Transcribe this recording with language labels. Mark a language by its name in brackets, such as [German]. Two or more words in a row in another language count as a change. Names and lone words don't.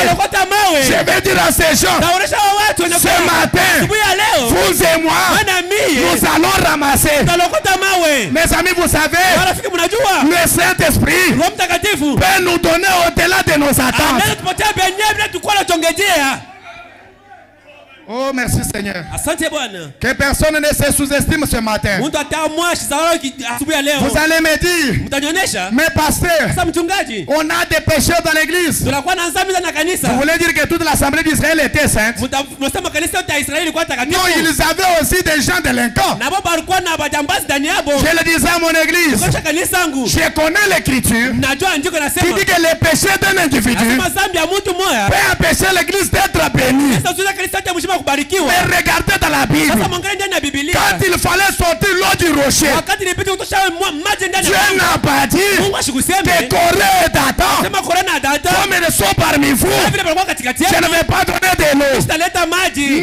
[French] Je vais dire à ces gens, ce matin, vous et moi, nous allons ramasser. Mes amis, vous savez, le Saint-Esprit peut nous donner au-delà de nos attentes. Oh, merci Seigneur. [Swahili] Asante Bwana. [French] Que personne ne se sous-estime ce matin. [Swahili] Mtu asubuhi ya leo. [French] Vous allez me dire, [Swahili] mtanionyesha, [French] mais pasteur, [Swahili] sasa mchungaji, [French] on a des pécheurs dans l'église. [Swahili] Tunakuwa na dhambi na kanisa. [French] Vous voulez dire que toute l'assemblée d'Israël était sainte? [Swahili] Mnasema kanisa yote ya Israeli ilikuwa takatifu? [French] Non, ils avaient aussi des gens délinquants. [Swahili] Na baba alikuwa na majambazi ndani yao. [French] Je le disais à mon église. [Swahili] Kwa kanisa yangu. [French] Je connais l'écriture. [Swahili] Najua andiko nasema. [French] Qui dit que les péchés d'un individu peut empêcher l'église d'être bénie. Mais regardez dans la Bible. Quand il fallait sortir l'eau du rocher, Dieu n'a pas dit que Corée et Dathan, comme ils sont parmi vous, je ne vais pas donner de l'eau.